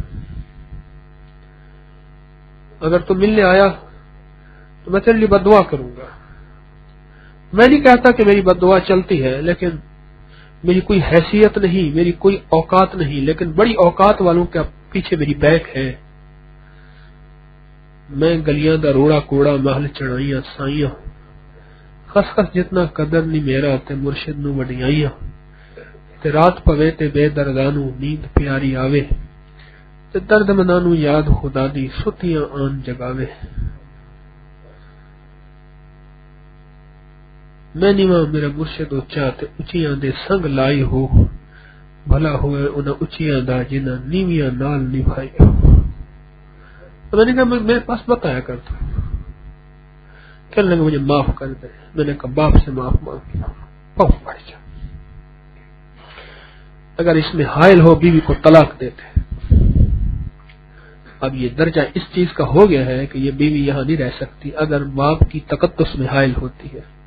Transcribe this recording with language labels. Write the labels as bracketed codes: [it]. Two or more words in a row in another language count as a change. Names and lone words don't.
[ur] اگر تو ملنے آیا تو میں تیرے لیے بد دعا کروں گا. میں نہیں کہتا کہ میری بد دعا چلتی ہے، لیکن میری کوئی حیثیت نہیں، میری کوئی اوقات نہیں، لیکن بڑی اوقات والوں کے پیچھے میری بیک ہے. [pa] میں گلیاں دا روڑا کوڑا محل چڑھائیاں سائیاں، خس خس جتنا قدر نہیں میرا تے مرشد نو وڈیائیاں. تے رات پوے تے بے دردانو نیند پیاری آوے، تے درد منانو یاد خدا دی ستیاں آن جگاوے. میں نیواں میرا مرشد اچا تے اچیاں دے سنگ لائی ہو، بھلا ہوئے انہاں اچیاں دا جنہاں نیویاں نال نبھائی ہو. [ur] تو میں نے کہا میرے پاس مت آیا کر تو. کہنے لگا مجھے معاف کر دے. میں نے کہا باپ سے معاف مانگی، پاؤں پڑ جا. اگر اس میں حائل ہو بیوی کو طلاق دیتے. اب یہ درجہ اس چیز کا ہو گیا ہے کہ یہ بیوی یہاں نہیں رہ سکتی اگر باپ کی تقدس میں حائل ہوتی ہے.